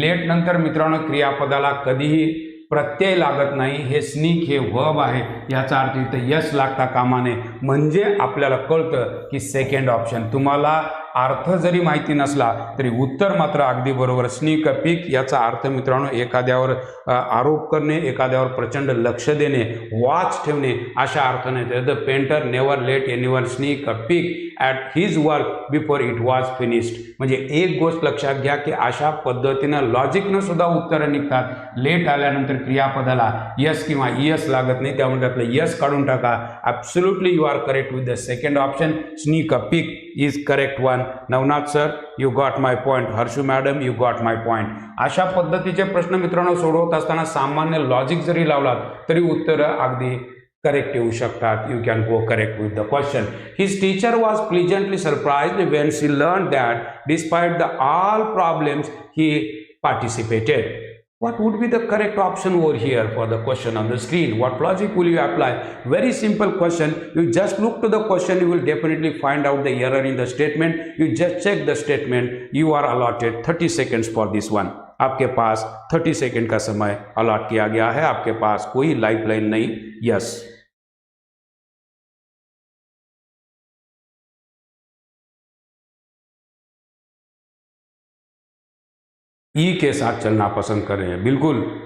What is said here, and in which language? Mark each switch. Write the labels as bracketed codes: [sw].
[mr] Late नंतर मित्रांनो क्रियापदाला कधीही प्रत्यय लागत नाही, हे स्नीक हे वर्ब आहे, याचा अर्थ इथं यस लागता कामा नये। म्हणजे आपल्याला कळतं की सेकंड ऑप्शन, तुम्हाला अर्थ जरी माहिती नसला तरी उत्तर मात्र अगदी बरोबर. स्नीक पीक याचा अर्थ मित्रांनो एखाद्यावर आरोप करणे, एखाद्यावर प्रचंड लक्ष देणे, वॉच ठेवणे अशा अर्थाने. [en] The painter never let anyone sneak a peek at his work before it was finished. [mr] म्हणजे एक गोष्ट लक्षात घ्या की अशा पद्धतीनं लॉजिकनं सुद्धा उत्तरं निघतात. लेट आल्यानंतर क्रियापदाला यस किंवा यस लागत नाही, त्यामुळे आपलं यस काढून टाका. [en] Absolutely you are correct with the second option. Sneak a peek is correct one. Navnath sir you got my point. Harshu madam you got my point. [mr] अशा पद्धतीचे प्रश्न मित्रांनो सोडवत असताना सामान्य लॉजिक जरी लावलात तरी उत्तरं अगदी करेक्ट येऊ शकतात. [en] You can go correct with the question. His teacher was pleasantly surprised when she learn that despite the all problems he participated. What would be the correct option over here for the question on the screen? What logic will you apply? Very simple question. You just look to the question, you will definitely find out the error in the statement. You just check the statement. You are allotted 30 seconds for this one. [hi] आपके पास 30 second का समय allot किया गया है. आपके पास कोई lifeline नहीं. Yes. ई के साथ चलना पसंद कर रहे हैं. बिल्कुल.